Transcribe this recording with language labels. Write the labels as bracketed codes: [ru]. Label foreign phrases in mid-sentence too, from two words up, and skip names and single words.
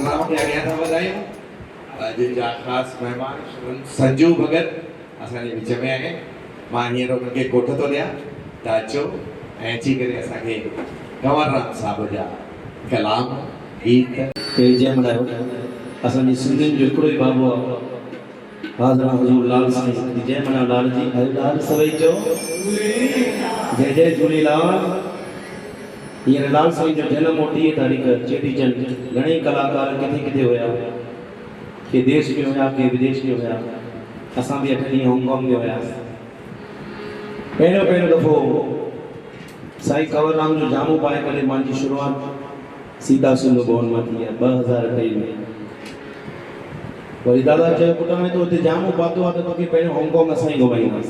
[sd] के अॻियां था वधायूं अॼु जा ख़ासि महिमान संजू भगत असांजे विच में आहे। मां हींअर उनखे कोठ थो ॾियां त अचो ऐं अची करे असांखे कंवरराम साहिब जा कलाम गीत जय मनायो। असांजी सिंधियुनि जो हिकिड़ो ई बाबो आहे हाज़रा हज़ूर लाल साईं। जय मना लाल जी लाल सभई चओ जय जय झूलेलाल। हींअर लाल साईं जो जनम 30 तारीख़ चेटीचंड। घणेई कलाकार किथे किथे हुया, के देश में हुया के विदेश में हुया। असां बि 8 ॾींहं हांगकांग में हुयासीं। पहिरियों दफ़ो साईं कंवरराम जो जामो पाए करे मुंहिंजी शुरूआत सीधा सिंध भवन मां थी आहे 2023 में। वरी दादा चयो पुट में तो हुते जामो पातो आहे त तोखे पहिरियों हांगकांग असां ई घुमाईंदासीं।